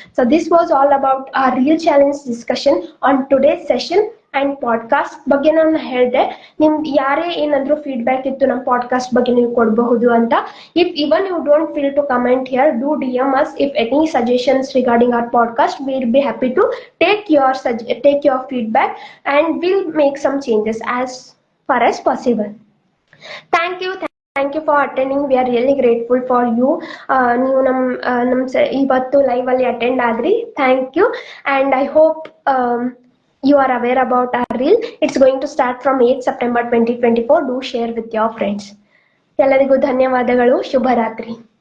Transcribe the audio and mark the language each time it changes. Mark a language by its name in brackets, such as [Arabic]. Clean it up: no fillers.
[English] so this was all about a real challenge discussion on today's session and podcast [Kannada] ಬಗ್ಗೆ ನಾನು ಹೇಳಿದೆ. ನಿಮ್ಗೆ ಯಾರೇ ಏನಾದ್ರು ಫೀಡ್ಬ್ಯಾಕ್ ಇತ್ತು ನಮ್ಮ ಪಾಡ್ಕಾಸ್ಟ್ ಬಗ್ಗೆ ನೀವು ಕೊಡಬಹುದು ಅಂತ. [English] If even you don't feel to comment here, do DM us if any suggestions regarding our podcast. We'll be happy to take your feedback and we'll make some changes as far as possible. Thank you for attending. We are really grateful for you. [Kannada] ನೀವು ನಮ್ಮ ಇವತ್ತು live ಅಲ್ಲಿ attend ಆದ್ರಿ. [English] Thank you. And I hope you are aware about our reel. It's going to start from 8 September 2024. Do share with your friends. [Kannada] ಎಲ್ಲರಿಗೂ ಧನ್ಯವಾದಗಳು. ಶುಭರಾತ್ರಿ.